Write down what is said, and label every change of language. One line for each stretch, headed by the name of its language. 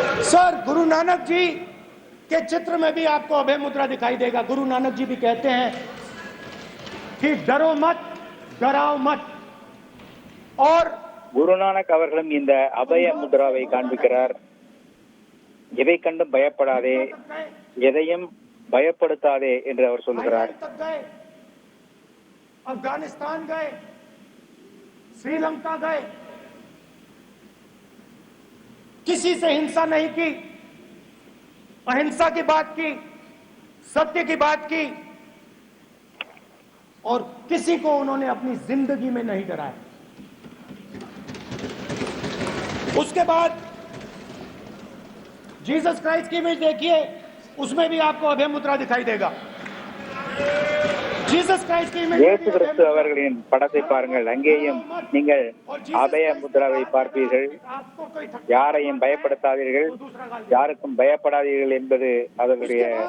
Hindi: Sir Guru Nanak ji के चित्र में भी आपको अभय मुद्रा दिखाई देगा। गुरु नानक जी भी कहते हैं कि डरो मत, डराओ मत। और
Tamil: குருநானக் அவர்களும் இந்த அபய முத்ராவை காண்பிக்கிறார். எதை கண்டும் பயப்படாதே, எதையும் பயப்படுத்தாதே என்று அவர் சொல்கிறார்.
Hindi: तक गए, अफगानिस्तान गए, श्रीलंका गए, किसी से हिंसा नहीं की, अहिंसा की बात की, सत्य की बात की, और किसी को उन्होंने अपनी जिंदगी में नहीं डराया। उसके बाद जीसस क्राइस्ट की इमेज देखिए, उसमें भी आपको अभय मुद्रा दिखाई देगा। जीसस क्राइस्ट की इमेज
Tamil: இயேசு கிறிஸ்து அவர்களின் படத்தை பாருங்கள், அங்கேயும் நீங்கள் அபய முத்ராவை பார்ப்பீர்கள். யாரையும் பயப்படுத்தாதீர்கள், யாருக்கும் பயப்படாதீர்கள் என்பது அவர்களுடைய